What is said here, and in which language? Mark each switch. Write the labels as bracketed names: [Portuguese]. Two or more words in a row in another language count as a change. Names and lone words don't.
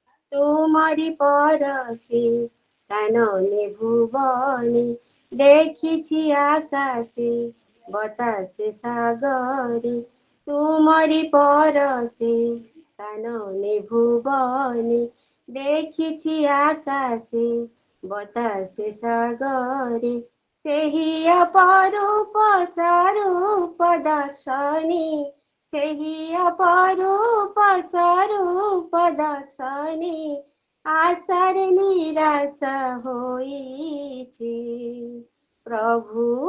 [Bangla] তোমারি পরশে কাননে ভুবনে দেখিছি আকাশে বাতাসে সাগরে তোমারি পরশে কাননে ভুবনে দেখিছি আকাশে বাতাসে সাগরে [Odia] ସେହି ଅପରୂପ ସ୍ୱରୂପ ଦର୍ଶନୀ ସେହି ଅପରୂପ ସ୍ୱରୂପ ଦର୍ଶନୀ ଆଶାରେ ନିରାଶ ହୋଇଛି ପ୍ରଭୁ